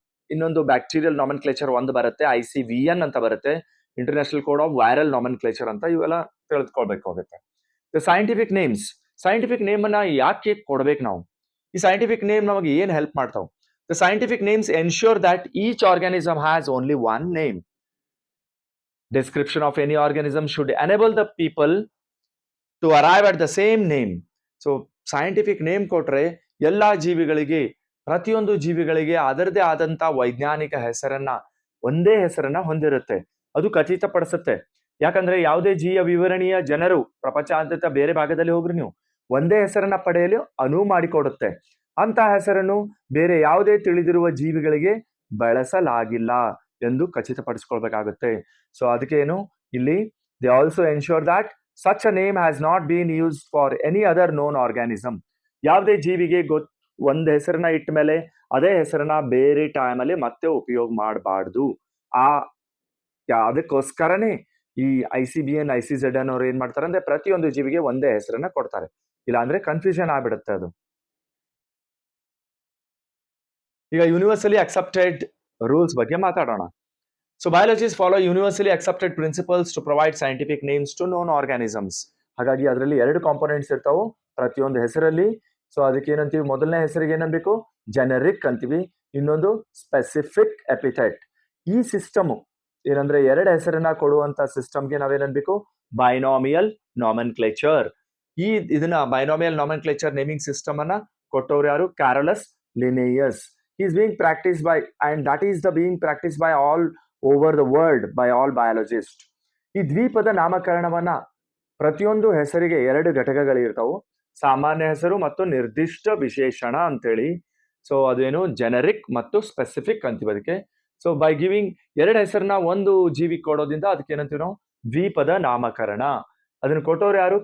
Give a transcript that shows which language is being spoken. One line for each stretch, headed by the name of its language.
Kannada: ಇನ್ನೊಂದು ಬ್ಯಾಕ್ಟೀರಿಯಲ್ ನಾಮನ್ಕ್ಲೇಚರ್ ಒಂದು ಬರುತ್ತೆ, ICVN ಅಂತ ಬರುತ್ತೆ, ಇಂಟರ್ನ್ಯಾಷನಲ್ ಕೋಡ್ ಆಫ್ ವೈರಲ್ ನಾಮನ್ಕ್ಲೇಚರ್ ಅಂತ, ಇವೆಲ್ಲ ತಿಳಿದುಕೊಳ್ಬೇಕಾಗುತ್ತೆ. The scientific names, scientific name ಅನ್ನ ಯಾಕೆ ಕೊಡ್ಬೇಕು ನಾವು? ಈ ಸೈಂಟಿಫಿಕ್ ನೇಮ್ ನಮಗೆ ಏನ್ ಹೆಲ್ಪ್ ಮಾಡ್ತಾವ್?
English: The scientific names ensure that each organism has only one name. Description of any organism should enable the people to arrive at the same name.
Kannada: So scientific name ಕೊಟ್ರೆ ಎಲ್ಲಾ ಜೀವಿಗಳಿಗೆ, ಪ್ರತಿಯೊಂದು ಜೀವಿಗಳಿಗೆ ಅದರದೇ ಆದಂತ ವೈಜ್ಞಾನಿಕ ಹೆಸರನ್ನ, ಒಂದೇ ಹೆಸರನ್ನ ಹೊಂದಿರುತ್ತೆ. ಅದು ಖಚಿತಪಡಿಸುತ್ತೆ. ಯಾಕಂದ್ರೆ ಯಾವುದೇ ಜೀವ ವಿವರಣೀಯ ಜನರು ಪ್ರಪಂಚಾದ್ಯಂತ ಬೇರೆ ಭಾಗದಲ್ಲಿ ಹೋಗ್ರಿ ನೀವು ಒಂದೇ ಹೆಸರನ್ನ ಪಡೆಯಲು ಅನುವು ಮಾಡಿಕೊಡುತ್ತೆ. ಅಂತ ಹೆಸರನ್ನು ಬೇರೆ ಯಾವುದೇ ತಿಳಿದಿರುವ ಜೀವಿಗಳಿಗೆ ಬಳಸಲಾಗಿಲ್ಲ ಎಂದು ಖಚಿತಪಡಿಸಿಕೊಳ್ಬೇಕಾಗುತ್ತೆ. ಸೊ ಅದಕ್ಕೆ ಏನು ಇಲ್ಲಿ,
English: They also ensure that such a name has not been used for any other known organism.
Kannada: ಯಾವುದೇ ಜೀವಿಗೆ ಒಂದ್ ಹೆಸರನ್ನ ಇಟ್ಟ ಮೇಲೆ ಅದೇ ಹೆಸರನ್ನ ಬೇರೆ ಟೈಮಲ್ಲಿ ಮತ್ತೆ ಉಪಯೋಗ ಮಾಡಬಾರ್ದು. ಅದಕ್ಕೋಸ್ಕರನೇ ಈ ICBN ICZN ಅವ್ರು ಏನ್ ಮಾಡ್ತಾರೆ ಅಂದ್ರೆ ಪ್ರತಿಯೊಂದು ಜೀವಿಗೆ ಒಂದೇ ಹೆಸರನ್ನ ಕೊಡ್ತಾರೆ. ಇಲ್ಲ ಅಂದ್ರೆ ಕನ್ಫ್ಯೂಷನ್ ಆಗ್ಬಿಡುತ್ತೆ ಅದು. ಈಗ ಯೂನಿವರ್ಸಲಿ ಅಕ್ಸೆಪ್ಟೆಡ್ ರೂಲ್ಸ್ ಬಗ್ಗೆ ಮಾತಾಡೋಣ.
English: So biologists follow universally accepted principles to provide scientific names to known organisms.
Kannada: ಹಾಗಾಗಿ ಅದರಲ್ಲಿ 2 ಕಾಂಪೋನೆಂಟ್ಸ್ ಇರ್ತಾವು ಪ್ರತಿಯೊಂದು ಹೆಸರಲ್ಲಿ. ಸೊ ಅದಕ್ಕೆ ಏನಂತೀವಿ, ಮೊದಲನೇ ಹೆಸರಿಗೆ ಏನನ್ಬೇಕು, ಜೆನೆರಿಕ್ ಅಂತೀವಿ, ಇನ್ನೊಂದು ಸ್ಪೆಸಿಫಿಕ್ ಎಪಿಥೆಟ್. ಈ ಸಿಸ್ಟಮ್ ಏನಂದ್ರೆ 2 ಹೆಸರನ್ನ ಕೊಡುವಂತ ಸಿಸ್ಟಮ್ಗೆ ನಾವೇನನ್ಬೇಕು, ಬೈನಾಮಿಯಲ್ ನಾಮನ್ಕ್ಲೇಚರ್. ಇದನ್ನ ಬೈನಾಮಿಯಲ್ ನಾಮನ್ಕ್ಲೇಚರ್ ನೇಮಿಂಗ್ ಸಿಸ್ಟಮ್ ಅನ್ನ ಕೊಟ್ಟವ್ರು ಯಾರು? ಕ್ಯಾರೋಲಸ್ Linnaeus.
English: He is being practiced by, and that is the being practiced by all over the world by all biologists.
Kannada: ಈ ದ್ವಿಪದ ನಾಮಕರಣವನ್ನ ಪ್ರತಿಯೊಂದು ಹೆಸರಿಗೆ 2 ಘಟಕಗಳಿರ್ತಾವು, ಸಾಮಾನ್ಯ ಹೆಸರು ಮತ್ತು ನಿರ್ದಿಷ್ಟ ವಿಶೇಷಣ ಅಂತೇಳಿ. ಸೊ ಅದೇನು, ಜೆನೆರಿಕ್ ಮತ್ತು ಸ್ಪೆಸಿಫಿಕ್ ಅಂತೀವಿ ಅದಕ್ಕೆ. ಸೊ ಬೈ ಗಿವಿಂಗ್ 2 ಹೆಸರನ್ನ ಒಂದು ಜೀವಿ ಕೊಡೋದ್ರಿಂದ ಅದಕ್ಕೆ ಏನಂತೀವಿ ನಾವು, ದ್ವಿಪದ ನಾಮಕರಣ. ಅದನ್ನ ಕೊಟ್ಟವ್ರು ಯಾರು?